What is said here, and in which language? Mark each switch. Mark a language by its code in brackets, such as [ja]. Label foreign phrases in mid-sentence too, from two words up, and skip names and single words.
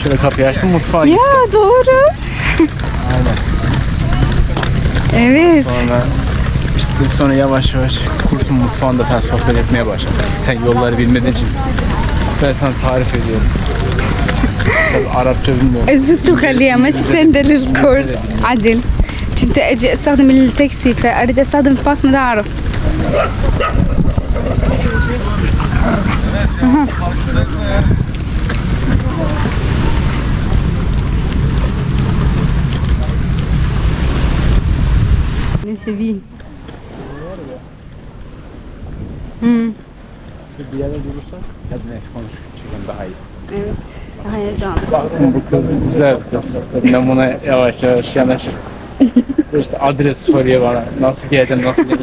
[tr] Şöyle kapıyı açtım mutfağa gittim. Ya doğru. Aynen. Evet. Sonra yavaş yavaş kursun mutfağında falan sohbet etmeye başladım. Sen yolları bilmediğin için ben sana tarif ediyorum. Tabii Arapça bilmiyorum. [ar] زدت خليها ما تستندل الكورس عدل كنت اجي استخدم التاكسي فاريد استخدم الباص ما اعرف. نفسي فيه. [tr] Bir yere durursak hadi neyse konuşalım daha iyi. Evet. Daha heyecanlı. Baktım bu kız güzel bir kız. Ben buna yavaş yavaş yanaşıp işte adres soruyor bana. Nasıl geldin, nasıl geldin?